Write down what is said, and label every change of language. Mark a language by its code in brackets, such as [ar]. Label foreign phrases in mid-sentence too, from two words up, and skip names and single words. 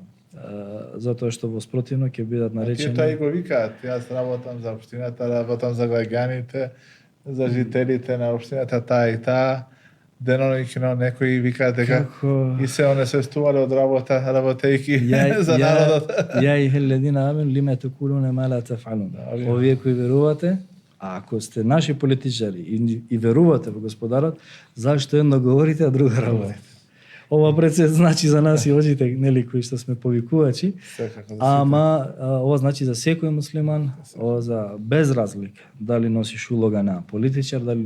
[mk] Затоа што во спротивно ќе бидат наречени. Тие тоа и го викаат. Јас работам за општината, работам за граѓаните, за жителите на општината таа и таа. Деноноќно некои викаат дека и се онесвестувале од работејќи за народот. [ar] يا أيها الذين آمنوا لم تقولون ما لا تفعلون. [mk] Овие кои верувате, а ако сте наши политичари и верувате во Господарот, зашто едно говорите, а друго работите? Ова пред се значи за нас и очите, нели, кои што сме повикувачи, ама ова значи за секој муслиман, ова за без разлика, дали носиш улога на политичар, дали